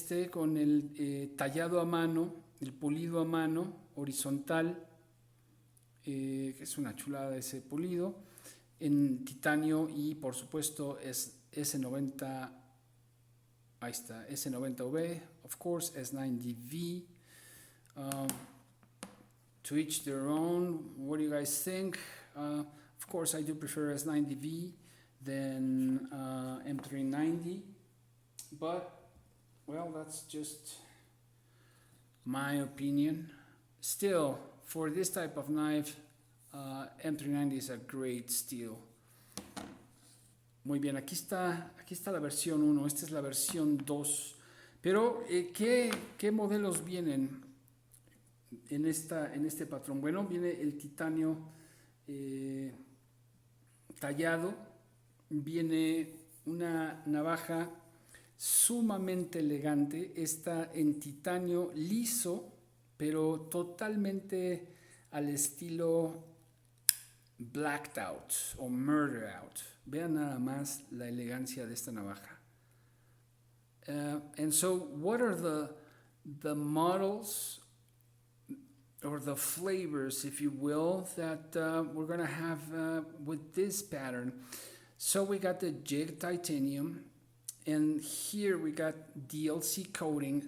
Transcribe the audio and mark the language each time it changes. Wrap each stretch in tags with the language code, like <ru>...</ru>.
<es>Con el tallado a mano, el pulido a mano horizontal, que es una chulada ese pulido, en titanio, y por supuesto es S90, ahí está, S90V,</es> <en>of course,</en> <es>S90V,</es> <en>to each their own. What do you guys think? Of course, I do prefer S90V than M390, but well, that's just my opinion. Still, for this type of knife, M390 is a great steel.</en> <es>Muy bien, aquí está la versión 1, esta es la versión 2. Pero, ¿qué modelos vienen en este patrón? Bueno, viene el titanio tallado, viene una navaja sumamente elegante, esta en titanio liso, pero totalmente al estilo blacked out o murder out. Vean nada más la elegancia de esta navaja.</es> <en>And so what are the models or the flavors, if you will, that we're going to have with this pattern? So we got the jig titanium, and here we got DLC coating.</en>